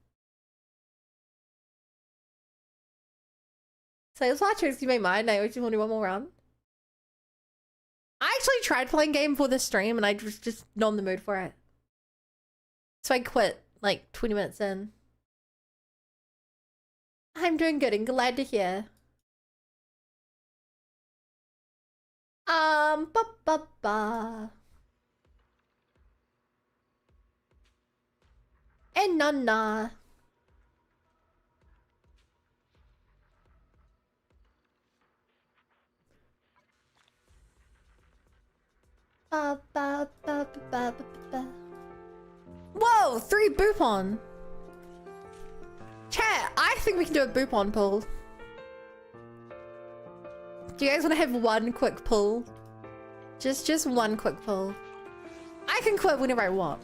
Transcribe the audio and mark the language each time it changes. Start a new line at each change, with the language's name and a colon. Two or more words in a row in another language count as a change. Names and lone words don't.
English: Sales Watchers, you may mind. I always want to do one more round. I actually tried playing game for the stream and I was just not in the mood for it. So I quit like 20 minutes in. I'm doing good and glad to hear. Ba ba ba. And nana. Ba ba ba ba ba ba ba. Whoa, 3 Boopon. Chat, I think we can do a Boopon pull. Do you guys want to have one quick pull? Just one quick pull. I can quit whenever I want.